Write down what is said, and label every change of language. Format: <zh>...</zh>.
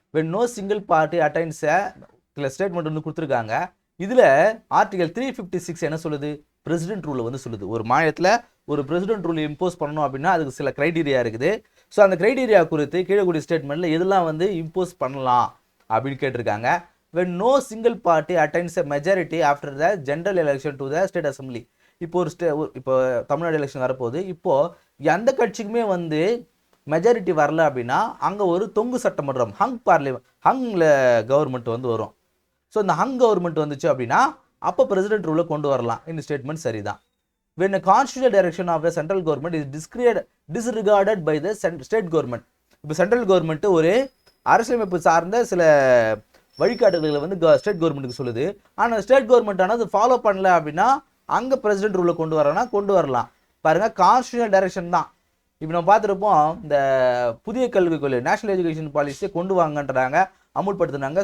<en>when no single party attains a</en> <ta>statement வந்து கொடுத்துருக்காங்க. இதில் ஆர்டிகல் 356 என்ன சொல்லுது, பிரசிடென்ட் ரூலை வந்து சொல்லுது. ஒரு மாநிலத்தில் ஒரு பிரசிடென்ட் ரூல் இம்போஸ் பண்ணணும் அப்படின்னா அதுக்கு சில கிரைடீரியா இருக்குது. ஸோ அந்த கிரைடீரியா குறித்து கீழக்கூடிய ஸ்டேட்மெண்ட்டில் எதெல்லாம் வந்து இம்போஸ் பண்ணலாம் அப்படின்னு கேட்டிருக்காங்க.</ta> <en>when no single party attains a majority after the general election to the state assembly.</en> <ta>இப்போ இப்போ தமிழ்நாடு எலெக்ஷன் வரப்போகுது. இப்போது எந்த கட்சிக்குமே வந்து மெஜாரிட்டி வரல அப்படின்னா அங்கே ஒரு தொங்கு சட்டமன்றம் ஹங்கில் கவர்மெண்ட் வந்து வரும். ஸோ இந்த ஹங் கவர்மெண்ட் வந்துச்சு அப்படின்னா அப்போ பிரசிடென்ட் ரூலை கொண்டு வரலாம். இந்த ஸ்டேட்மெண்ட் சரிதான்.</ta> <en>when a constitutional direction of the central government is disregarded by the state government.</en> <ta>இப்போ சென்ட்ரல் கவர்மெண்ட் ஒரு அரசியலமைப்பு சார்ந்த சில வழிகாட்டுதல்களை வந்து ஸ்டேட் கவர்மெண்ட்டுக்கு சொல்லுது. ஆனால் ஸ்டேட் கவர்மெண்ட் ஆனால் அது ஃபாலோ பண்ணல அப்படின்னா அங்கே பிரசிடென்ட் ரூலை கொண்டு வரனா கொண்டு வரலாம். பாருங்கள், கான்ஸ்டியூஷனல் டைரக்ஷன் தான். இப்போ நம்ம பார்த்துருப்போம், இந்த புதிய கல்விக் கொள்கை நேஷனல் எஜுகேஷன் பாலிசியை கொண்டு வாங்கன்றாங்க, அமுல்படுத்தினாங்க.</ta>